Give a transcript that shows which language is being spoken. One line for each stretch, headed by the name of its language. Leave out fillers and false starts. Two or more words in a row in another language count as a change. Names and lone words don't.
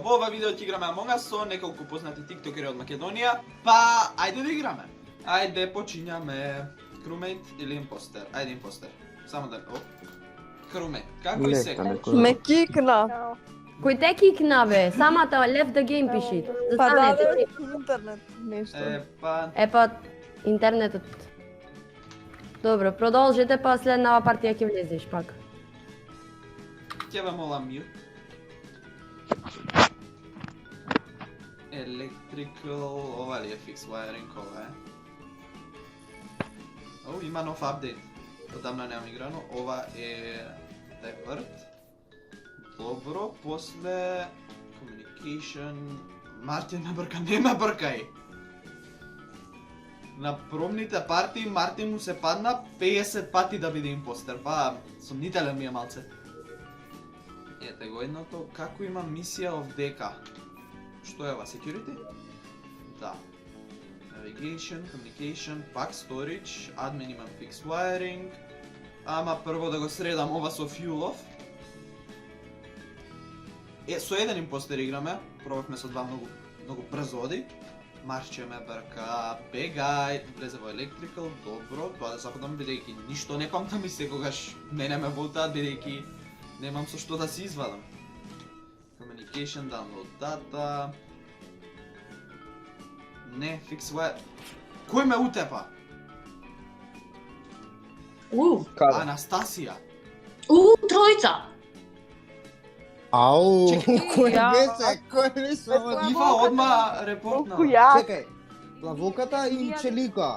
Macedonian: Во ова видео ќе играме Among Us со неколку познати тиктокери од Македонија. Па, ајде да играме. Ајде, почињаме. Crewmate или импостер? Ајде импостер. Само да... Crewmate, како и сега? Ме кикна. Кој те кикна бе? Самата
English: left the game
Macedonian: пиши. Па да, Застанете. интернет нешто. Па... Интернетот. Добро, продолжите, па следнава партија ќе влезеш пак. Ќе ве молам мир. Electrical, ова ли е
English: fix wiring,
Macedonian: ова е. О, има нов апдейт. Одамна немам играно, ова е Divert. Добро, после Communication... Мартин набрка, не набркај! На промните партии Мартин му се падна 50 пати да биде импостер, па сомнителен ми е малце. Ете го едното, како има мисија овдека. Што е ова, security? Да.
English: Navigation, communication, pack storage, admin имам fix wiring.
Macedonian: Ама прво да го средам ова со fuel-ов. Со еден импостер играме, пробавме со два многу брзо оди. Марче ме брка, бегај, влезе во electrical, добро, тоа да западам бидејќи ништо не памтам и секогаш мене ме волтаат бидејќи немам со што да се извадам.
English: Communication, download data.
Macedonian: Не,
English: fix wire.
Macedonian: Кој ме утепа? Анастасија. Тројца! Ау, Чекай, кој ја- беше? Кој беше ова? Ива одма репортна. Колку ја. Чекај, Плавуката и Челика.